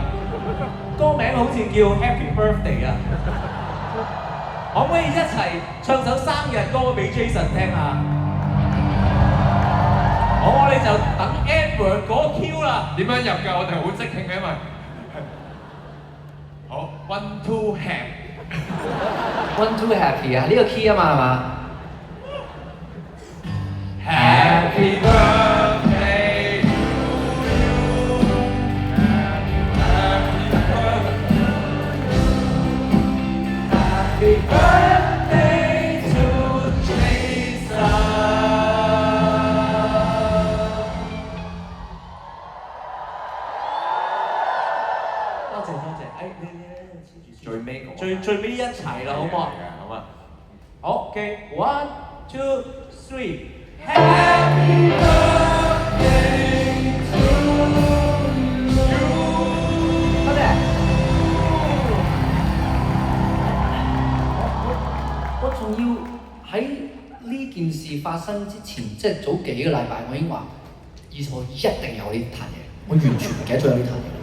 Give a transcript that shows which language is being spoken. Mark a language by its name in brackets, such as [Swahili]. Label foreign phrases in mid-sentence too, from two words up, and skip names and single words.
[Cantonese] 歌名好似叫 Happy Birthday 啊！可唔可以一齊唱首生日歌俾 Jason 聽下？好，我哋就等 Edward 嗰 Q 啦。點樣入㗎？我哋好即興嘅，因為好 [English] one two One two happy [Cantonese] 啊，呢個 key 啊嘛係嘛？ [English] Happy birthday to you. Happy birthday to Jason。 [Cantonese] 多謝，你黐住先。最尾嗰最尾一齊啦，好唔好啊？好啊。 [English] 好 ，OK， one two three。Happy birthday to you。 [Cantonese] 多謝。我仲要喺呢件事發生之前，即係早幾個禮拜，我已經話二十號一定有呢壇嘢，我完全唔記得咗有呢壇嘢。